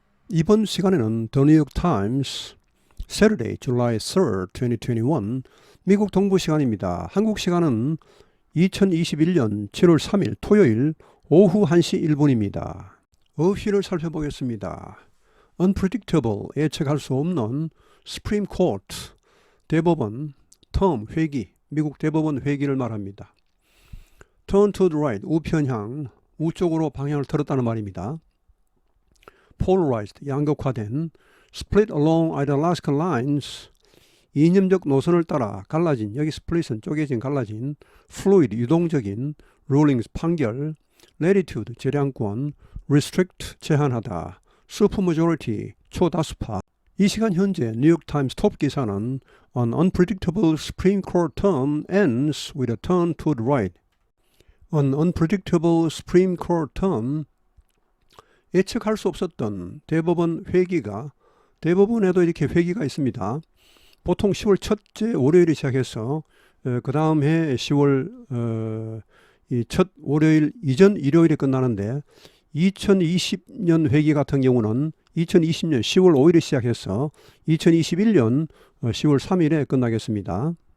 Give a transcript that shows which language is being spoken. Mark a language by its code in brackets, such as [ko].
[ko] 이번 시간에는 The New York Times [en] Saturday, July 3rd, 2021 [ko] 미국 동부 시간입니다. 한국 시간은 2021년 7월 3일 토요일 오후 1시 1분입니다. 어휘를 살펴보겠습니다. Unpredictable, 예측할 수 없는 Supreme Court, 대법원, term, 회기, 미국 대법원 회기를 말합니다. [en] Turn to the right, [ko] 우편향, 우쪽으로 방향을 틀었다는 말입니다. Polarized, 양극화된, [en] split along ideological lines, [ko] 이념적 노선을 따라 갈라진, 여기 split은 쪼개진, 갈라진, fluid, 유동적인, rulings, 판결, latitude, 재량권, restrict, 제한하다, supermajority, 초다수파. 이 시간 현재 뉴욕타임스 톱 기사는 [en] An unpredictable Supreme Court term ends with a turn to the right. An unpredictable Supreme Court term, [ko] 예측할 수 없었던 대법원 회기가, 대법원에도 이렇게 회기가 있습니다. 보통 10월 첫째 월요일에 시작해서 그 다음 해 10월 이 첫 월요일 이전 일요일에 끝나는데, 2020년 회기 같은 경우는 2020년 10월 5일에 시작해서 2021년 10월 3일에 끝나겠습니다.